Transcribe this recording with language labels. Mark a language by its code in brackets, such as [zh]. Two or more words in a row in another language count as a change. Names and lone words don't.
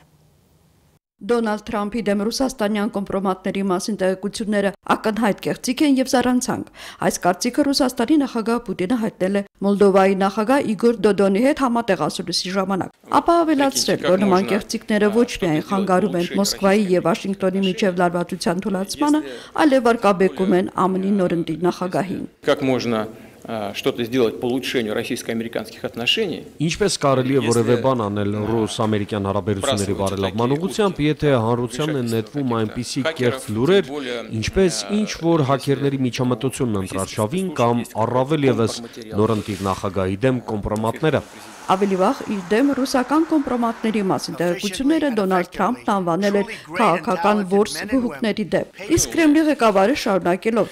[hy] Դոնալդ Թրամփի դեմ ռուսաստանյան կոմպրոմատների մասին տեղեկությունները ակնհայտ կեղծիք են եւ զառանցանք։ Այս կարծիքը Ռուսաստանի նախագահ Պուտինը հայտնել է Մոլդովայի նախագահ Իգոր Դոդոնի հետ համատեղ ասուլիսի ժամանակ։ Ապա ավելացրել, որ նման կեղծիքները ոչ միայն խանգարում են Մոսկվայի եւ Վաշինգտոնի միջև լարվածության թույլատրմանը, այլև վարկաբեկում են ԱՄՆ-ի նորընտիր նախագահին։ [ru] Что-то сделать по улучшению российско-американских отношений. [hy] Ինչպես կարելի է որևէ բան անել ռուս-ամերիկյան հարաբերությունների բարելավման ուղղությամբ, եթե հանրությանն են նետվում այնպիսի կեղծ լուրեր, ինչպես ինչ որ հաքերների միջամտությունն ընտրարշավին կամ առավել եւս նորընտիր նախագահի դեմ կոմպրոմատները։ Ավելի վաղ իր դեմ ռուսական կոմպրոմատների մասին տեղեկությունները Դոնալդ Թրամփն անվանել էր քաղաքական որս վհուկների դեմ։ Իսկ Կրեմլի ղեկավարը շարունակելով